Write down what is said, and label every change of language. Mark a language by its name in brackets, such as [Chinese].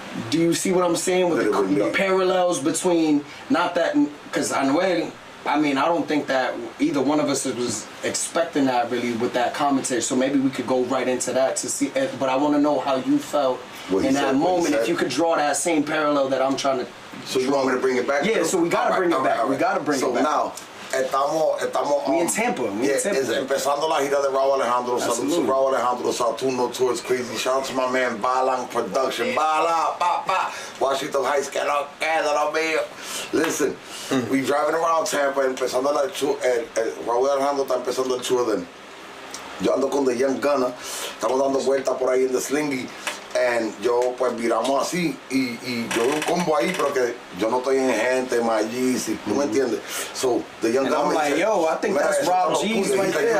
[English] Do you see what I'm saying with the parallels between, not that, because Anuel, I mean, I don't think that either one of us was expecting that really with that commentary. So maybe we could go right into that to see. But I want to know how you felt in that moment. If you could draw that same parallel that I'm trying to. So you want me to bring it back? Yeah. So we gotta bring it back. We gotta bring it back. So now, [Spanish] estamos. [English] We in Tampa. [Spanish] Empezando la gira de Raúl Alejandro. [English] Salud to Raúl Alejandro. Saturno Tours Crazy. Shout out to my man Balang Production. [Spanish] Bala, pa. Washington Heights, que no queda mío. [English] Listen, we driving around Tampa, [Spanish] empezando la Raúl Alejandro está empezando el tour [English] then. [Spanish] Yo ando con The Young Gunner, estamos dando vueltas por ahí en The Slingy, and yo pues viramos así, y yo veo un combo ahí, pero que yo no estoy en gente, Magisi, ¿tú me entiendes? [English] So, The Young Gunner. I'm like, yo, I think that's Rob G's right there.